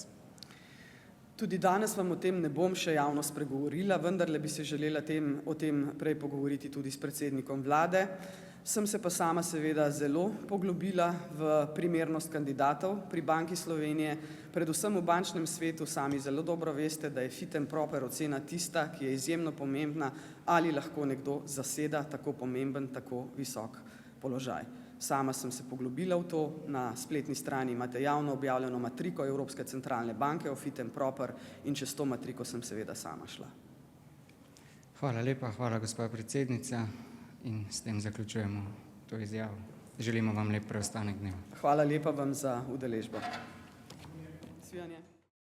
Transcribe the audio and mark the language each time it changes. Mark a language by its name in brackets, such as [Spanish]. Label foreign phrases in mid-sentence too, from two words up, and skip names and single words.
[Slovenian] Tudi danes vam o tem ne bom še javno spregovorila, vendarle bi se želela o tem prej pogovoriti tudi s predsednikom vlade. Sem se pa sama seveda zelo poglobila v primernost kandidatov pri Banki Slovenije, predvsem v bančnem svetu sami zelo dobro veste, da je [English] fit and proper [Slovenian] ocena tista, ki je izjemno pomembna, ali lahko nekdo zaseda tako pomemben, tako visok položaj. Sama sem se poglobila v to, na spletni strani imate javno objavljeno matriko Evropske centralne banke o [English] fit and proper [Slovenian] in čez to matriko sem seveda sama šla. Hvala lepa, hvala gospa predsednica in s tem zaključujemo to izjavo. Želimo vam lep preostanek dneva. Hvala lepa vam za udeležbo. Svijanje.